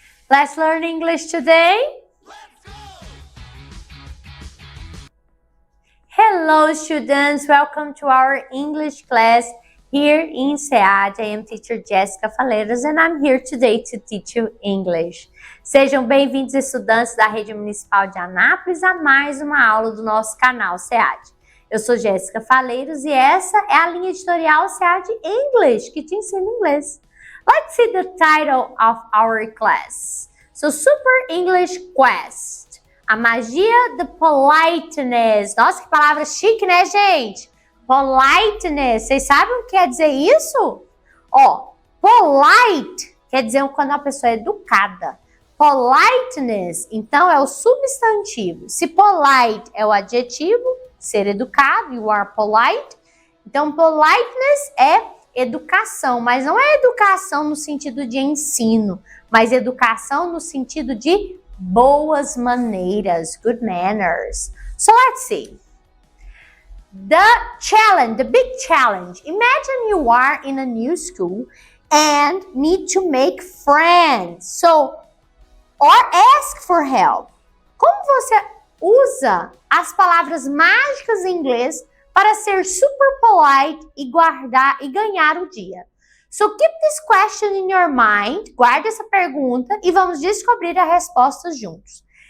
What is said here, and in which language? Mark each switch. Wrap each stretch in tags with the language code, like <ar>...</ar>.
<en>Let's learn English today. Hello students, welcome to our English class here in SEAD. I am teacher Jessica Faleiros and I'm here today to teach you English.</en> <pt>Sejam bem-vindos estudantes da Rede Municipal de Anápolis a mais uma aula do nosso canal SEAD. Eu sou Jéssica Faleiros e essa é a linha editorial SEAD English, que te ensina inglês.</pt> <en>Let's see the title of our class. So, Super English Quest.</en> <pt>A magia do</pt> <en>politeness.</en> <pt>Nossa, que palavra chique, né, gente? Politeness. Vocês sabem o que quer dizer isso? Ó, polite quer dizer quando uma pessoa é educada. Politeness, então, é o substantivo. Se polite é o adjetivo, ser educado,</pt> <en>you are polite.</en> <pt>Então, politeness é educação, mas não é educação no sentido de ensino, mas educação no sentido de boas maneiras,</pt> <en>good manners. So let's see. The big challenge. Imagine you are in a new school and need to make friends. So, or ask for help.</en> <pt>Como você usa as palavras mágicas em inglês para ser super polite e ganhar o dia?</pt> <en>So keep this question in your mind,</en> <pt>guarde essa pergunta e vamos descobrir a resposta juntos.</pt>